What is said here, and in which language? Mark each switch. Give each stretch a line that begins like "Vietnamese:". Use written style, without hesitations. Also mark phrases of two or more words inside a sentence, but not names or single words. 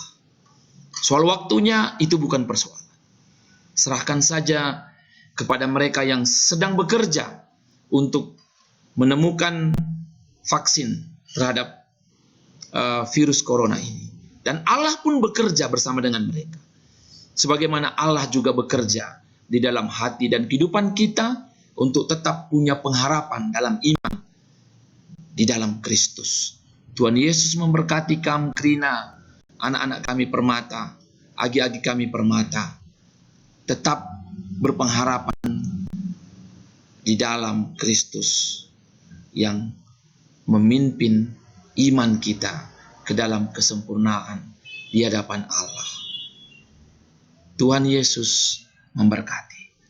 Indonesian: Soal waktunya itu bukan persoalan. Serahkan saja kepada mereka yang sedang bekerja untuk menemukan vaksin terhadap virus corona ini. Dan Allah pun bekerja bersama dengan mereka. Sebagaimana Allah juga bekerja di dalam hati dan kehidupan kita untuk tetap punya pengharapan dalam iman di dalam Kristus. Tuhan Yesus memberkati kamu,
Batak Karo: Krina, anak-anak kami permata, agi-agi kami permata.
Indonesian: Tetap berpengharapan di dalam Kristus yang memimpin iman kita ke dalam kesempurnaan di hadapan Allah. Tuhan Yesus memberkati.